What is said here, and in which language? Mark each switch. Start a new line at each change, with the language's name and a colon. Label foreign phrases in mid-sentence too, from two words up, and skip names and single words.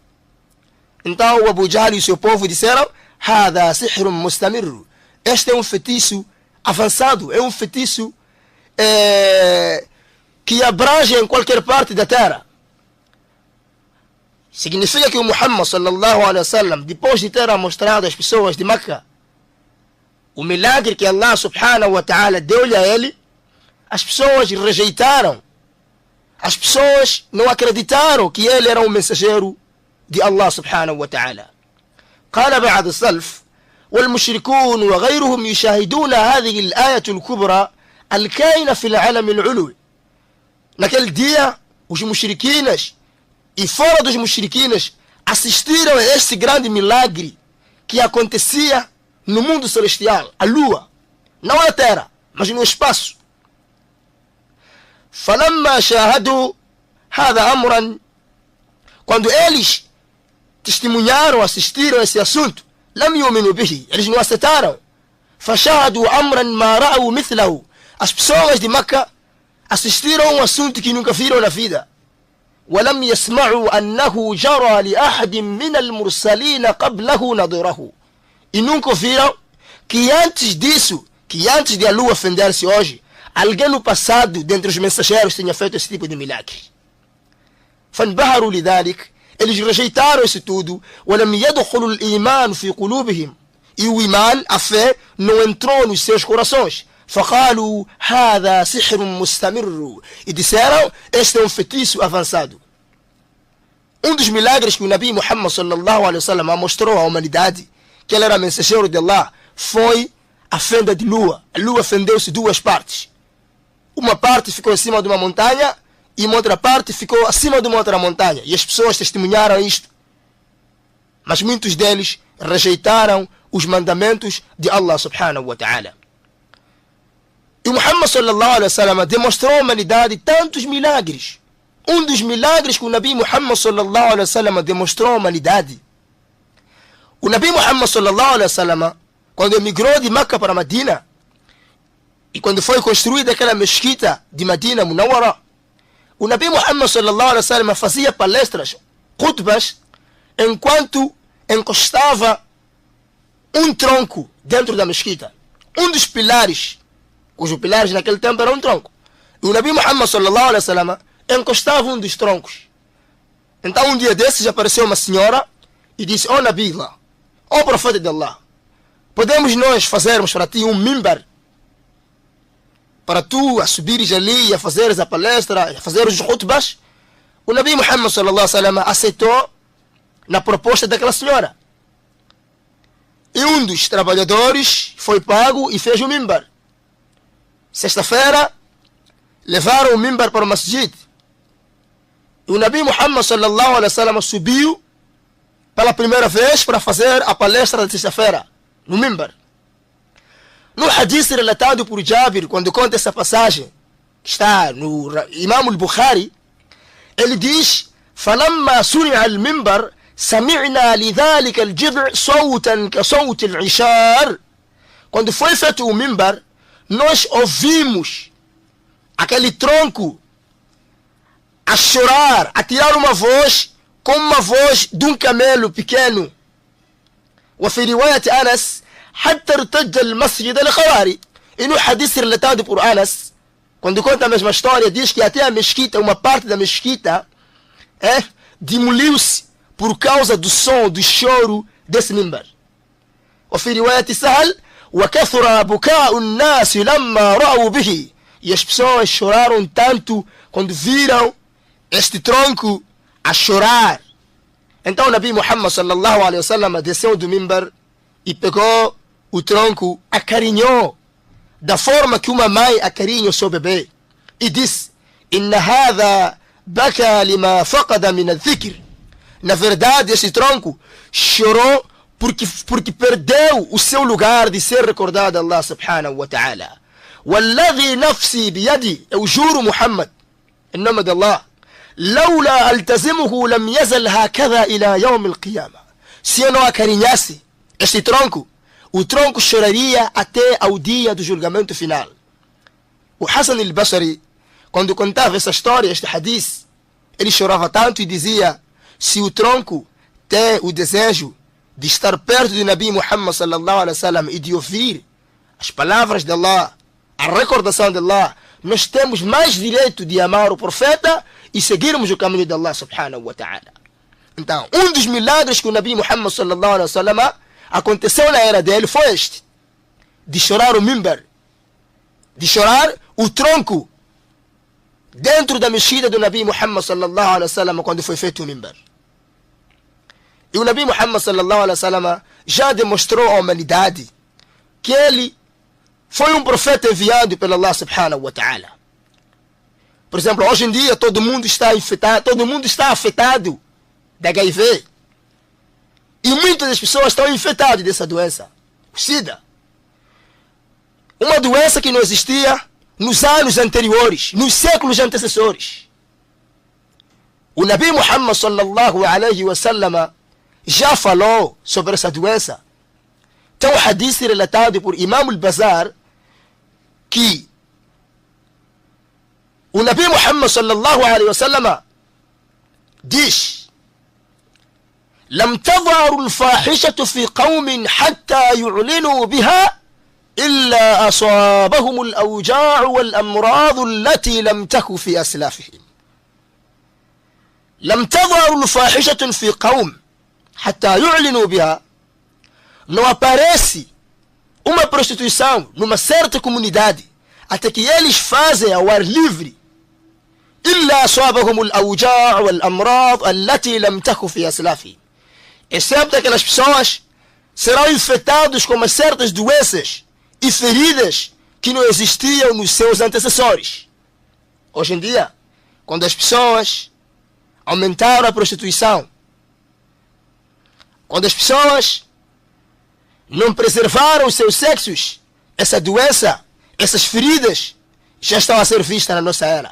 Portuguese: Então o Abu Jahl e o seu povo disseram:
Arabic: هذا سحر مستمر.
Portuguese: Este é um feitiço avançado, é um feitiço que abrange em qualquer parte da terra. Significa que o Muhammad
Arabic: صلى الله عليه وسلم,
Portuguese: depois de ter mostrado às pessoas de Meca o milagre que Allah
Arabic: سبحانه وتعالى
Portuguese: deu-lhe a ele, as pessoas rejeitaram. As pessoas não acreditaram que ele era um mensageiro de Allah
Arabic: سبحانه وتعالى. قال بعض السلف: والمشركون وغيرهم يشاهدون هذه الآية الكبرى الكائنة في العالم العلوي.
Portuguese: Naquele dia, os mushriquinas e fora dos mushriquinas assistiram a este grande milagre que acontecia no mundo celestial, a lua, não na terra, mas no espaço.
Arabic: فَلَمَّا شَاهَدُوا هَذَا أَمْرًا,
Portuguese: quando eles testemunharam, assistiram esse assunto,
Arabic: لَمْ يُؤْمِنُوا بِهِ,
Portuguese: eles não aceitaram.
Arabic: فَشَاهَدُوا أَمْرًا مَا رَأَوْا مِثْلَهُ,
Portuguese: as pessoas de Meca assistiram um assunto que nunca viram na vida.
Arabic: وَلَمْ يَسْمَعُوا أَنَّهُ جَرَى لِأَحَدٍ مِنَ الْمُرْسَلِينَ قَبْلَهُ نَظِيرَهُ,
Portuguese: e nunca viram que antes disso, que antes de a lua fender-se hoje, alguém no passado, dentre os mensageiros, tenha feito esse tipo de milagre.
Arabic: فَانْبَهَرُوا لِذَلِكَ,
Portuguese: eles rejeitaram isso tudo.
Arabic: وَلَمْ يَدْخُلُوا الْإِيمَانُ فِي قُلُوبِهِمْ,
Portuguese: e o imã, a fé, não entrou nos seus corações.
Arabic: فَقَالُوا هَذَا سِحْرٌ مُسْتَمِرٌ,
Portuguese: e disseram, este é um feitiço avançado. Um dos milagres que o Nabi Muhammad
Arabic: صلى الله عليه وسلم
Portuguese: mostrou à humanidade, que ele era mensageiro de Allah, foi a fenda de lua. A lua fendeu-se duas partes. Uma parte ficou em cima de uma montanha e uma outra parte ficou acima de uma outra montanha. E as pessoas testemunharam isto. Mas muitos deles rejeitaram os mandamentos de Allah
Arabic: سبحانه وتعالى.
Portuguese: E Muhammad
Arabic: صلى الله عليه وسلم
Portuguese: demonstrou à humanidade tantos milagres. Um dos milagres que o Nabi Muhammad
Arabic: صلى الله عليه وسلم
Portuguese: demonstrou à humanidade. O Nabi Muhammad
Arabic: صلى الله عليه وسلم,
Portuguese: quando emigrou de Meca para Medina, e quando foi construída aquela mesquita de Medina Munawwara, o Nabi Muhammad
Arabic: صلى الله عليه وسلم
Portuguese: fazia palestras, khutbas, enquanto encostava um tronco dentro da mesquita. Um dos pilares, cujos pilares naquele tempo era um tronco. E o Nabi Muhammad
Arabic: صلى الله عليه وسلم
Portuguese: encostava um dos troncos. Então um dia desses apareceu uma senhora e disse: "Oh
Arabic: نبي الله,
Portuguese: oh profeta de Allah, podemos nós fazermos para ti um mimbar, para tu a subires ali e a fazeres a palestra, a fazeres os khutbas?" O Nabi Muhammad
Arabic: صلى الله عليه وسلم
Portuguese: aceitou na proposta daquela senhora. E um dos trabalhadores foi pago e fez o mimbar. Sexta-feira levaram o mimbar para o masjid. E o Nabi Muhammad
Arabic: صلى الله عليه وسلم
Portuguese: subiu pela primeira vez para fazer a palestra de sexta-feira no mimbar. No hadith relatado por Jabir, quando conta essa passagem, que está no Imam al-Bukhari, ele diz:
Arabic: فَلَمَّا سُرِعَ الْمِنْبَرِ سَمِعْنَا لِذَلِكَ الْجِذْعِ صَوْتًا كَصَوْتِ الْعِشَارِ.
Portuguese: Quando foi feito o mimbar, nós ouvimos aquele tronco a chorar, a tirar uma voz como uma voz de um camelo pequeno.
Arabic: وفي رواية أنس حتى ارتج المسجد الخواري.
Portuguese: E no hadith relatado por Anas, quando conta a mesma história, diz que até a mesquita, uma parte da mesquita, demoliu-se por causa do som, do choro desse mimbar.
Arabic: وفي رواية سهل وكثر بكاء الناس لما رأوا به.
Portuguese: E as pessoas choraram tanto quando viram este tronco a chorar. Então o Nabi Muhammad
Arabic: صلى الله عليه وسلم
Portuguese: desceu do mimbar e pegou o tronco, acarinhou da forma que uma mãe acarinha o seu bebê e disse:
Arabic: "إن هذا بكى لما فقد من الذكر."
Portuguese: Na verdade, esse tronco chorou porque perdeu o seu lugar de ser recordado a Allah
Arabic: سبحانه وتعالى. "والذي نفسي بيدي",
Portuguese: eu juro, Muhammad, em nome de Allah,
Arabic: "لولا التزمه لم يزل هكذا إلى يوم القيامة."
Portuguese: Se eu não acarinhasse este tronco, o tronco choraria até ao dia do julgamento final. O Hassan al-Basri, quando contava essa história, este hadith, ele chorava tanto e dizia: se o tronco tem o desejo de estar perto do Nabi Muhammad
Arabic: صلى الله عليه وسلم
Portuguese: e de ouvir as palavras de Allah, a recordação de Allah, nós temos mais direito de amar o profeta e seguirmos o caminho de Allah
Arabic: سبحانه وتعالى.
Portuguese: Então, um dos milagres que o Nabi Muhammad
Arabic: صلى الله عليه وسلم
Portuguese: aconteceu na era dele foi este, de chorar o mimbar, de chorar o tronco dentro da mesquita do Nabi Muhammad
Arabic: صلى الله عليه وسلم
Portuguese: quando foi feito o mimbar. E o Nabi Muhammad
Arabic: صلى الله عليه وسلم
Portuguese: já demonstrou à humanidade que ele foi um profeta enviado pelo Allah
Arabic: سبحانه وتعالى.
Portuguese: Por exemplo, hoje em dia todo mundo está infectado, todo mundo está afetado de HIV. E muitas das pessoas estão infectadas dessa doença. O SIDA. Uma doença que não existia nos anos anteriores, nos séculos antecessores. O Nabi Muhammad
Arabic: صلى الله عليه وسلم
Portuguese: já falou sobre essa doença. Tem um hadith relatado por Imam al-Bazar que o Nabi Muhammad
Arabic: صلى الله عليه وسلم
Portuguese: diz:
Arabic: لم تظهر الفاحشة في قوم حتى يعلنوا بها إلا أصابهم الأوجاع والأمراض التي لم تكن في أسلافهم. لم تظهر الفاحشة في قوم حتى يعلنوا بها.
Portuguese: Não aparece uma prostituição numa certa comunidade até que eles fazem ao ar livre.
Arabic: إلا أصابهم الأوجاع والأمراض التي لم تكن في أسلافهم.
Portuguese: Excepto aquelas pessoas serão infectados com umas certas doenças e feridas que não existiam nos seus antecessores. Hoje em dia, quando as pessoas aumentaram a prostituição, quando as pessoas não preservaram os seus sexos, essa doença, essas feridas já estão a ser vistas na nossa era.